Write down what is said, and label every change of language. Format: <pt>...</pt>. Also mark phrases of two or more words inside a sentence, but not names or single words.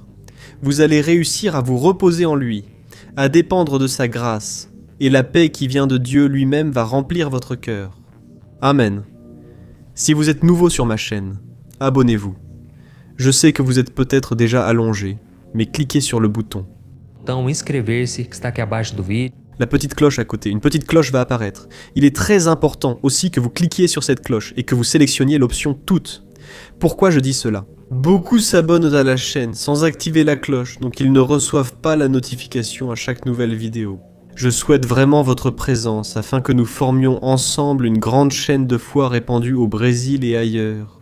<fr>Vous allez réussir à vous reposer en lui, à dépendre de sa grâce. Et la paix qui vient de Dieu lui-même va remplir votre cœur. Amen. Si vous êtes nouveau sur ma chaîne, abonnez-vous. Je sais que vous êtes peut-être déjà allongé, mais cliquez sur le bouton.</fr> <pt>Então, inscrever-se que está aqui abaixo do vídeo.</pt> <fr>La petite cloche à côté, une petite cloche va apparaître. Il est très important aussi que vous cliquiez sur cette cloche et que vous sélectionniez l'option toutes. Pourquoi je dis cela ? Beaucoup s'abonnent à la chaîne sans activer la cloche, donc ils ne reçoivent pas la notification à chaque nouvelle vidéo. Je souhaite vraiment votre présence afin que nous formions ensemble une grande chaîne de foi répandue au Brésil et ailleurs.</fr>